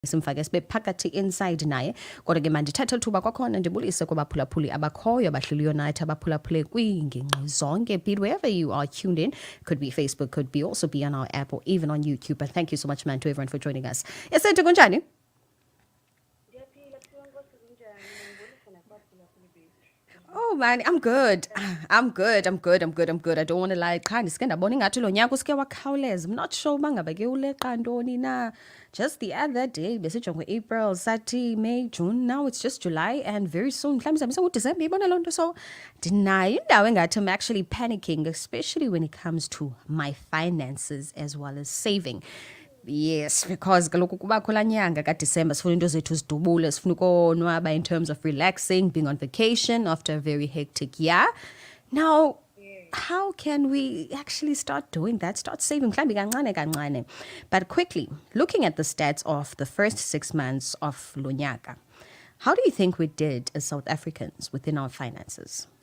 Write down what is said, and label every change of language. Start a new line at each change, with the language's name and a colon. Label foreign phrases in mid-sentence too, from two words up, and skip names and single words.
Xhosa: simfake sibe phakathi inside naye kodwa ke mandithathe lithuba kwakhona ndibulise kwabaphulaphuli abakhoyo abahleliyo nathi abaphulaphule kwiingingqi zonke be
English: wherever you are tuned in, could be Facebook, could be also be on our app or even on YouTube. But thank you so much, man, to everyone for joining us.
Xhosa: ESETHU kunjani?
English: Oh man, I'm good. I'm good. I don't want to lie.
Xhosa: Qha ndiske ndabona ingathi lo nyaka uske wakhawuleza.
English: I'm not sure
Xhosa: uba ngaba ke uleqa ntoni na.
English: Just the other day
Xhosa: besijongwe April, sathi
English: May, June. Now it's just July and very soon
Xhosa: mhlawumbe sizabe senguDisemba ibona loo nto.
English: So
Xhosa: ndinayo indawo engathi
English: I'm actually panicking, especially when it comes to my finances as well as saving. Yes, because
Xhosa: kaloku kubakho laa nyanga kaDisemba sifuna into zethu zidubule, sifuna ukonwaba
English: in terms of relaxing, being on vacation after a very hectic year. Now, how can we actually start doing that? Start saving
Xhosa: mhlambi kancane kancane.
English: But quickly, looking at the stats of the first 6 months of
Xhosa: lo nyaka,
English: how do you think we did as South Africans within our finances?